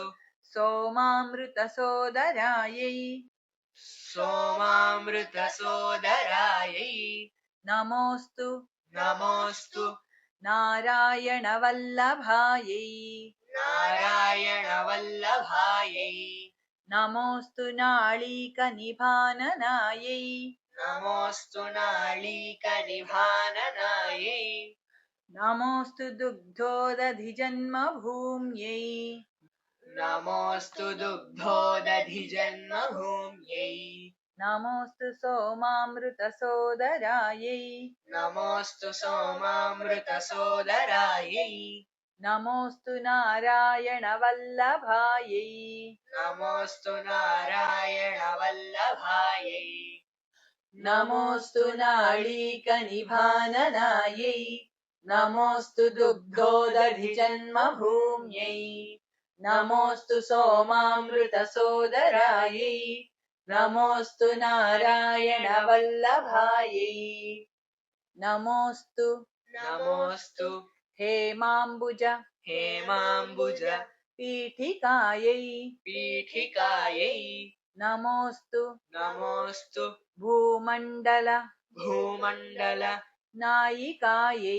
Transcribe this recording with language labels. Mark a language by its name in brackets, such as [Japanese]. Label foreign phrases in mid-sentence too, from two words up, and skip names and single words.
[Sanskrit] సోమామృత సోదరాయై सोमामृतसोदरायै నమోస్తు नमोऽस्तु నారాయణ వల్లభాయై नारायणवल्लभायै నమోస్తు నాళీక నిభాననాయై नमोऽस्तु नालीकनिभाननायै నమోస్తు దుగ్ధోదధి జన్మభూమ్యై नमोऽस्तु दुग्धोदधि जन्मभूम्यै నమోస్తు సోమామృత సోదరాయై नमोऽस्तु सोमामृतसोदरायै నమోస్తు నారాయణ వల్లభాయై नमोऽस्तु नारायणवल्लभायै నమోస్తు నాళీక నిభాననాయై నమోస్తు దుగ్ధోదధి జన్మభూమ్యై నమోస్తు సోమామృత సోదరాయై నమోస్తు నారాయణ వల్లభాయై నమోస్తు नमोऽस्तु हेमाम्बुज हेमाम्बुज पीठिकायै पीठिकायै नमोऽस्तु नमोऽस्तु भूमण्डल भूमण्डल नायिकायै